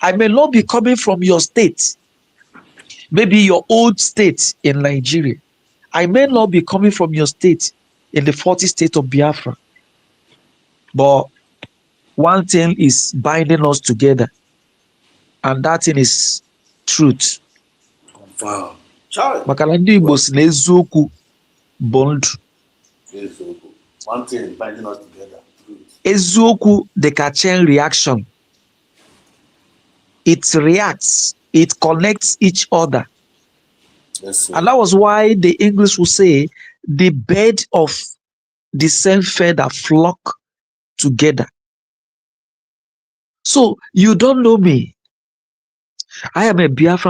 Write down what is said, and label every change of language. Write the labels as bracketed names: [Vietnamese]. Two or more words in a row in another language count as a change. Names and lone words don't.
[English] I may not be coming from your state, maybe your old state in Nigeria. I may not be coming from your state in the 40 state of Biafra. But one thing is binding us together, and that thing is truth. Confirm. Child. [Igbo] Maka na ndị Igbo si na eziokwu bụ ndụ. [English] One thing binding us together. Truth. [Igbo] Eziokwu dị ka [English] chain reaction. It reacts, it connects each other. Yes, sir. And that was why the English will say the bird of the same feather flock together. So you don't know me. I am a Biafran.